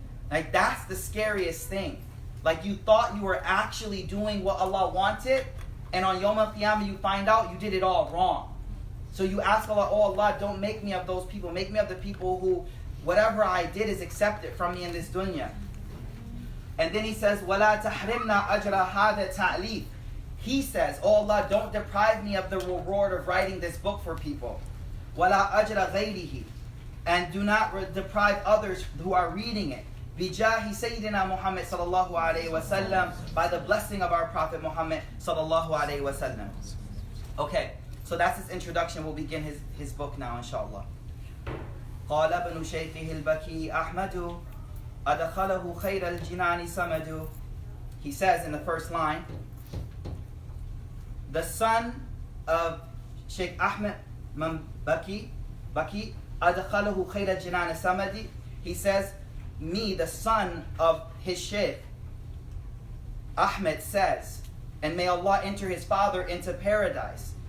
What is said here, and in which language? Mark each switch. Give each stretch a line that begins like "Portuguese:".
English: Like, that's the scariest thing. Like, you thought you were actually doing what Allah wanted, and on Yawm al-Qiyamah you find out you did it all wrong. So you ask Allah, oh Allah, don't make me of those people. Make me of the people who whatever I did is accepted from me in this dunya. And then he says,
Arabic: وَلَا تَحْرِمْنَا أَجْرَ هَذَا تَعْلِيفِ.
English: He says, oh Allah, don't deprive me of the reward of writing this book for people.
Arabic: وَلَا أَجْرَ غَيْرِهِ.
English: And do not deprive others who are reading it.
Arabic: بِجَاهِ سَيِّدِنَا
English: Muhammad sallallahu alayhi wa sallam. By the blessing of our Prophet Muhammad sallallahu alayhi wa sallam. Okay, so that's his introduction. We'll begin his book now, inshallah.
Arabic: قال ابن شيخه البكي أحمد أدخله خير الجنان سمد.
English: He says in the first line, the son of Sheikh Ahmad Baki
Arabic: أدخله خير الجنان سمد.
English: He says, me, the son of his Sheikh, Ahmad, says, and may Allah enter his father into paradise.